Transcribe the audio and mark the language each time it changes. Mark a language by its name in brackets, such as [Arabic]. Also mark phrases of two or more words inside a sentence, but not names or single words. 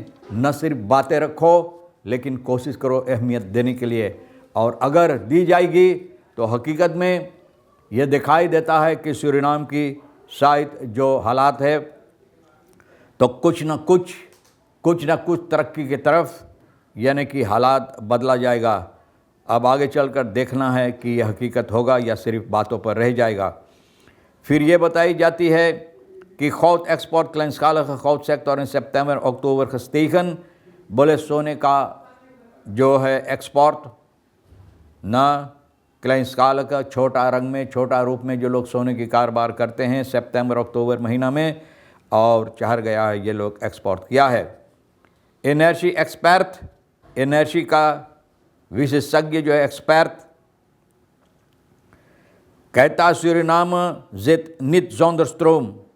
[Caribbean Hindustani] न सिर्फ बातें रखो, लेकिन कोशिश करो अहमियत देने के लिए, और अगर दी जाएगी तो हकीकत में ये दिखाई देता है कि सूरीनाम की शायद जो हालात है, तो कुछ न कुछ तरक्की की तरफ, यानी कि हालात बदला जाएगा। अब आगे चलकर देखना है कि यह हकीकत होगा या सिर्फ बातों पर रह जाएगा। फिर ये बताई जाती है कि [Dutch] goud export kleinschalige goudsector in september oktober gestegen। [Caribbean Hindustani] बोले सोने का जो है एक्सपोर्ट ना, kleinschalige छोटा रंग में, छोटा रूप में जो लोग सोने की कारोबार करते हैं, सितंबर अक्टूबर महीना में और चढ़ गया है, ये लोग एक्सपोर्ट किया है। [English] energy expert, [Caribbean Hindustani] एनर्जी का विशेषज्ञ जो है एक्सपर्ट, कहता सूरीनाम [Dutch] zit niet zonder stroom.